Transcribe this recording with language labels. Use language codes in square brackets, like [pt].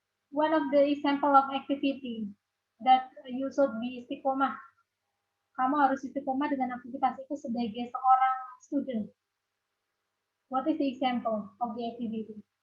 [en] One of the example of activity that you should be istiqomah. [id] Kamu harus istiqomah dengan aktivitas itu sebagai seorang student. [en] What is the example of the activity?